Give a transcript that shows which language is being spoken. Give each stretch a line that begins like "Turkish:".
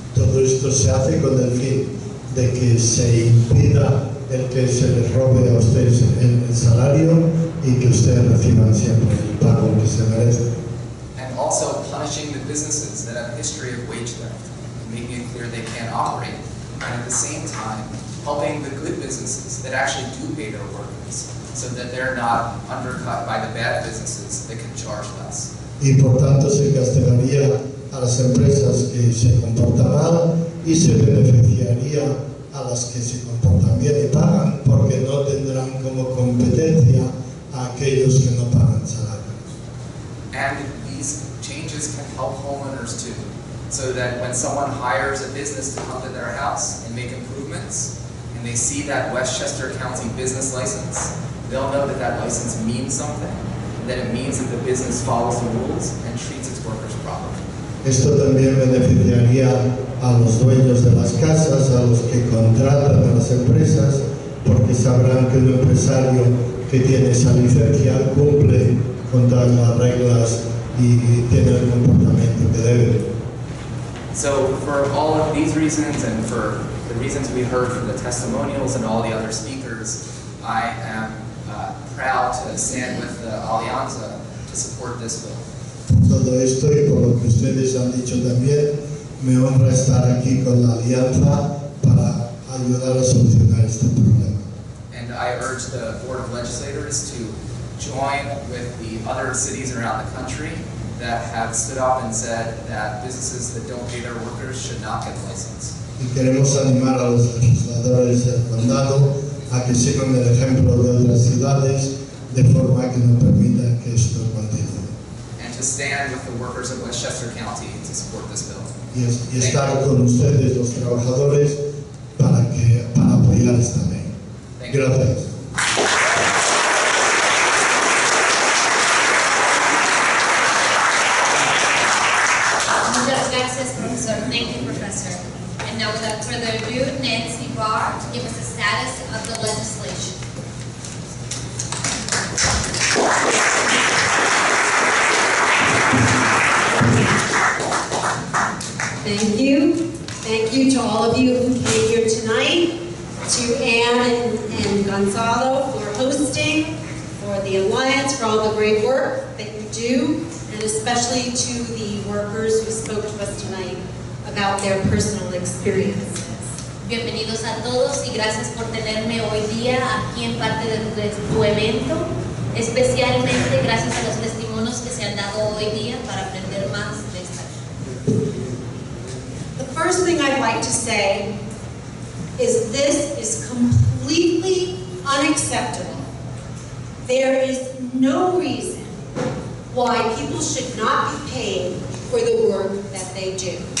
Spanish: Todo esto se hace con el fin de que se impida el que se les robe a ustedes el salario y que ustedes reciban siempre el pago que se merecen.
English: And also punishing the businesses that have a history of wage theft, making it clear they can't operate, and at the same time helping the good businesses that actually do pay their workers, so that they're not undercut by the bad businesses that can charge less.
Spanish: Y por tanto se castigaría a las empresas que se comportan mal y se beneficiaría a las que se comportan bien y pagan, porque no tendrán como competencia a aquellos que no pagan salarios.
English: And these changes can help homeowners too, so that when someone hires a business to come to their house and make improvements, and they see that Westchester County business license, they'll know that that license means something, and that it means that the business follows the rules and treats its workers properly.
Spanish: Esto también beneficiaría a los dueños de las casas, a los que contratan a las empresas, porque sabrán que un empresario que tiene esa licencia cumple con todas las reglas y tiene el comportamiento que debe.
English: So for all of these reasons and for the reasons we heard from the testimonials and all the other speakers, I am proud to stand with the Alianza to support this bill.
Spanish: Por todo esto y por lo que ustedes han dicho también, me honra estar aquí con la alianza para ayudar a solucionar este problema.
English: And I urge the Board of Legislators to join with the other cities around the country that have stood up and said that businesses that don't pay their workers should not get a license.
Spanish: Y queremos animar a los legisladores del condado a que sigan el ejemplo de otras ciudades de forma que no permita que esto continúe.
English: And to stand with the workers of Westchester County to support this bill.
Spanish: Y estar con ustedes, los trabajadores, para apoyar esta ley. Gracias. Muchas gracias, profesor.
English: Thank you, professor. And now, without further ado, Nancy Barr to give us the status of the legislation. Thank you. Thank you to all of you who came here tonight, to Ann and Gonzalo for hosting, for the Alliance, for all the great work that you do, and especially to the workers who spoke to us tonight about their personal experiences.
Spanish: Bienvenidos a todos y gracias por tenerme hoy día aquí en parte de tu evento, especialmente gracias a los testimonios que se han dado hoy día para aprender más de esta.
English: The first thing I'd like to say is this is completely unacceptable. There is no reason why people should not be paid for the work that they do.